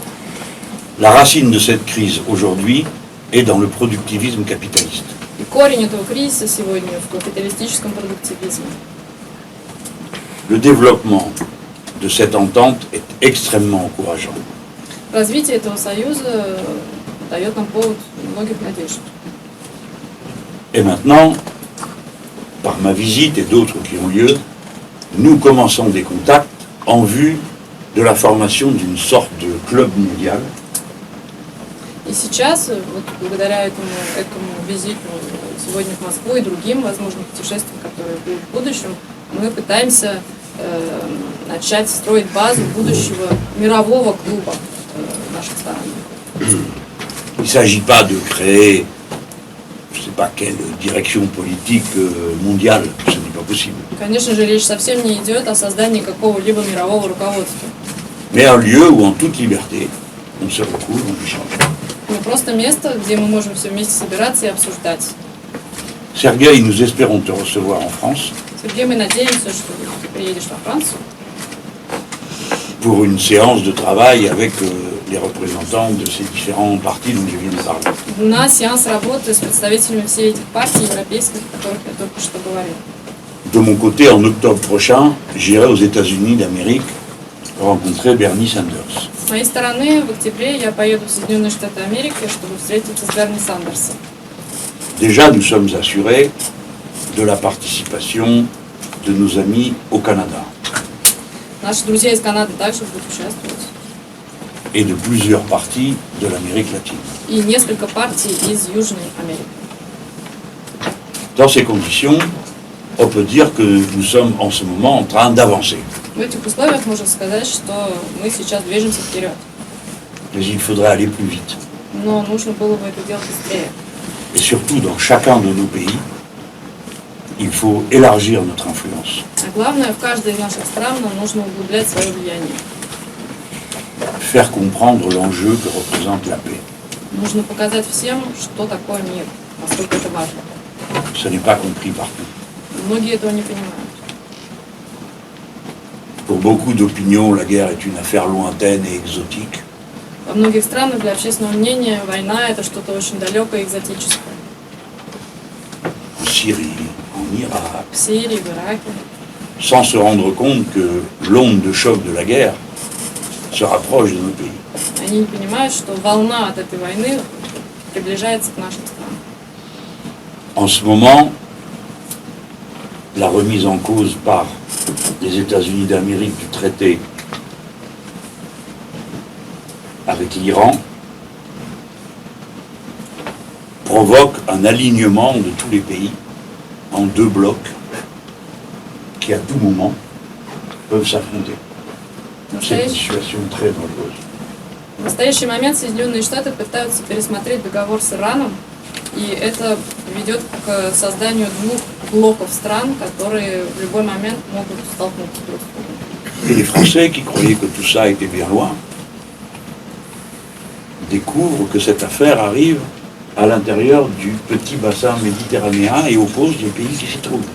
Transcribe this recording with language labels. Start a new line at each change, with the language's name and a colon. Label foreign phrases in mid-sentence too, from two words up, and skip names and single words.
French: La racine de cette crise aujourd'hui est dans le productivisme capitaliste.
Russian: И корень этого кризиса сегодня в капиталистическом продуктивизме.
French: Le développement de cette entente est extrêmement encourageant.
Russian: Развитие этого союза дает нам повод многих надежд.
French: Et maintenant, par ma visite et d'autres qui ont lieu, nous commençons des contacts en vue de la formation d'une sorte de club mondial.
Russian: И сейчас, вот благодаря этому визиту сегодня в Москву и другим возможным путешествиям, которые будут в будущем, мы пытаемся начать строить базу будущего мирового клуба наших сторонников.
French: Il ne s'agit pas de créer, je ne sais pas quelle direction politique mondiale, ce n'est pas possible.
Russian: Конечно же, речь совсем не идет о создании какого-либо мирового руководства.
French: mais un lieu où en toute liberté, on se retrouve, on échange.
Russian: Но просто место, где мы можем все вместе собираться и обсуждать.
French: Sergueï, nous espérons te recevoir en France
Russian: Сергей, мы надеемся, что ты приедешь во Францию
French: pour une séance de travail avec les représentants de ces différents partis dont je viens de parler.
Russian: на сеанс работы с представителями всех этих партий европейских, о которых я только что говорил.
French: De mon côté, en octobre prochain, j'irai aux États-Unis d'Amérique rencontrer Bernie Sanders.
Russian: С моей стороны, в октябре я поеду в Соединенные Штаты Америки, чтобы встретиться с Берни Сандерсом.
French: Déjà, nous sommes assurés de la participation de nos amis au Canada
Russian: Наши друзья из Канады также будут участвовать.
French: et de plusieurs partis de l'Amérique latine.
Russian: И несколько партий из Южной Америки.
French: Dans ces conditions, on peut dire que nous sommes en ce moment en train d'avancer.
Russian: В этих условиях можно сказать, что мы сейчас движемся вперед.
French: Mais il faudrait aller plus vite.
Russian: Но нужно было бы это делать быстрее.
French: Et surtout, dans chacun de nos pays, il faut élargir notre influence.
Russian: А главное, в каждой из наших стран нам нужно углублять свое влияние.
French: Faire comprendre l'enjeu que représente la paix.
Russian: Нужно показать всем, что такое мир, насколько это важно.
French: Ce n'est pas compris partout.
Russian: Многие этого не понимают.
French: Pour beaucoup d'opinions, la guerre est une affaire lointaine et exotique.
Russian: Во многих странах для общественного мнения война – это что-то очень далекое и экзотическое.
French: En Syrie, en Irak,
Russian: В Сирии, в Ираке.
French: sans se rendre compte que l'onde de choc de la guerre se rapproche de nos pays.
Russian: Они не понимают, что волна от этой войны приближается к нашим странам.
French: En ce moment, la remise en cause par les États-Unis d'Amérique du traité avec l'Iran provoque un alignement de tous les pays en deux blocs qui à tout moment peuvent s'affronter. C'est une situation très dangereuse.
Russian: В настоящий момент Соединенные Штаты пытаются пересмотреть договор с Ираном, и это ведет к созданию двух блоков стран, которые в любой момент могут столкнуться друг с другом.
French: Et les Français qui croyaient que tout ça était bien loin découvrent que cette affaire arrive à l'intérieur du petit bassin méditerranéen et oppose les pays qui s'y trouvent.